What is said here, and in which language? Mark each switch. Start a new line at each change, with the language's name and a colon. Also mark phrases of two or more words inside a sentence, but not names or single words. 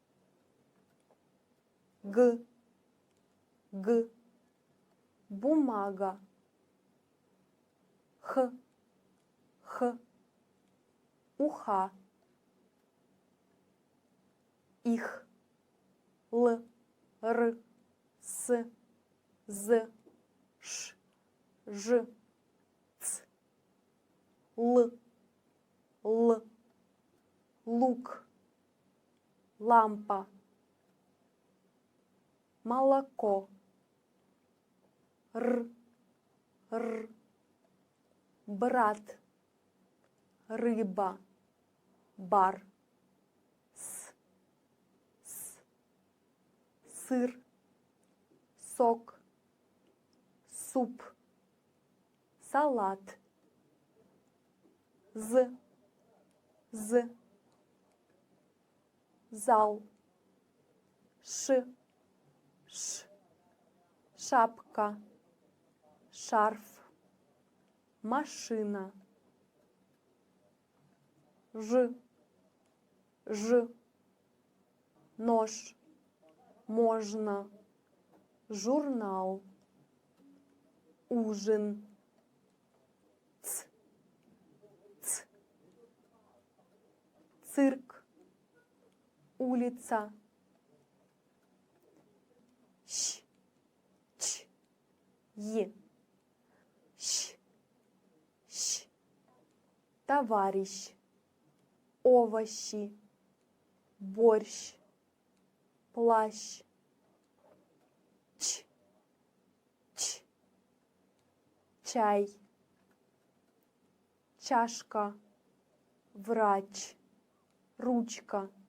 Russian: Г, бумага, Х, уха, их, Л, Р, С, З, Ш, Ж, Ц, Л, лук, лампа, молоко, Р, брат, рыба, бар, сыр, сок, суп, салат, з, зал, ш, шапка, шарф, машина, ж, нож, можно, журнал, ужин, ц, цирк, улица, щ, ч, е, щ, товарищ, овощи, борщ, плащ, ч, чай, чашка, врач, ручка,